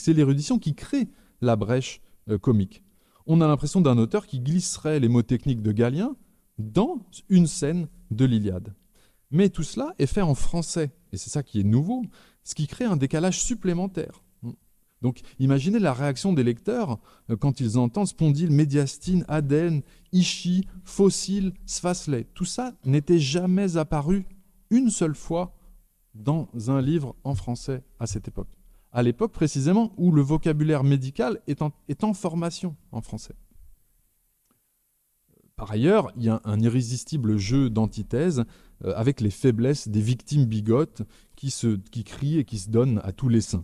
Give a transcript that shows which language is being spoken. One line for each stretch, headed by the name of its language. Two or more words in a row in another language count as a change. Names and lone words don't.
French: C'est l'érudition qui crée la brèche comique. On a l'impression d'un auteur qui glisserait les mots techniques de Galien dans une scène de l'Iliade. Mais tout cela est fait en français, et c'est ça qui est nouveau, ce qui crée un décalage supplémentaire. Donc imaginez la réaction des lecteurs quand ils entendent spondyle, médiastine, adène, ischie, fossile, sphasley. Tout ça n'était jamais apparu une seule fois dans un livre en français à cette époque. À l'époque précisément où le vocabulaire médical est en formation en français. Par ailleurs, il y a un irrésistible jeu d'antithèse avec les faiblesses des victimes bigotes qui crient et qui se donnent à tous les saints.